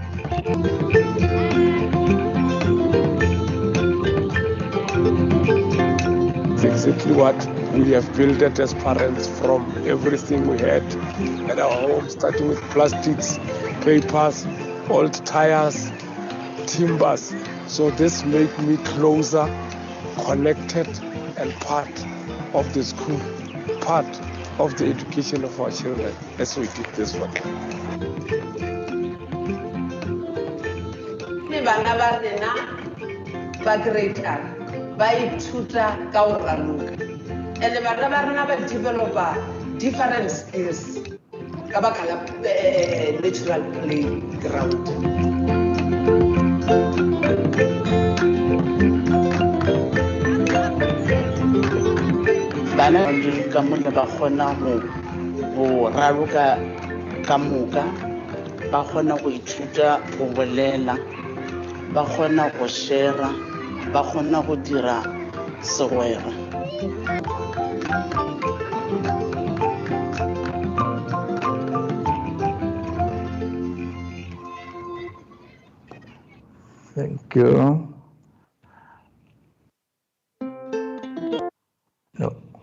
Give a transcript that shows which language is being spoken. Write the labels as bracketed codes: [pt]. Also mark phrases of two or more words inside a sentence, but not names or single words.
[en] Exactly what we have built it as parents from everything we had at our home, starting with plastics, papers, old tires, timbers. So this made me closer, connected, and part of the school, part of the education of our children as we did this one. [nso] Ba ithuta ka go raloka and bana ba rena ba developa [en] different skills [nso] ka baka la [en] natural playground. [nso] Bana ka mona ba kgona go raloka ka moka, ba kgona go ithuta go bolela, ba kgona go share, ba kgona go dira segwera. [en] Thank you. No.